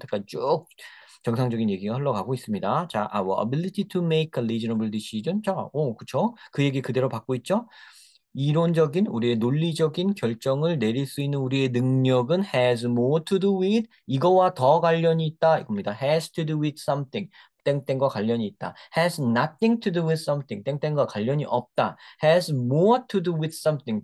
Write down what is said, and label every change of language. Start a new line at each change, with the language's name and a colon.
Korean: 여기까지 쭉 정상적인 얘기가 흘러가고 있습니다.
English: 자, our ability to make a reasonable decision.
Korean: 자, 그쵸? 그 얘기 그대로 받고 있죠? 이론적인, 우리의 논리적인 결정을 내릴 수 있는 우리의 능력은
English: has more to do with
Korean: 이거와 더 관련이 있다. 이겁니다.
English: has to do with something.
Korean: 땡땡과 관련이 있다.
English: has nothing to do with something.
Korean: 땡땡과 관련이 없다.
English: has more to do with something.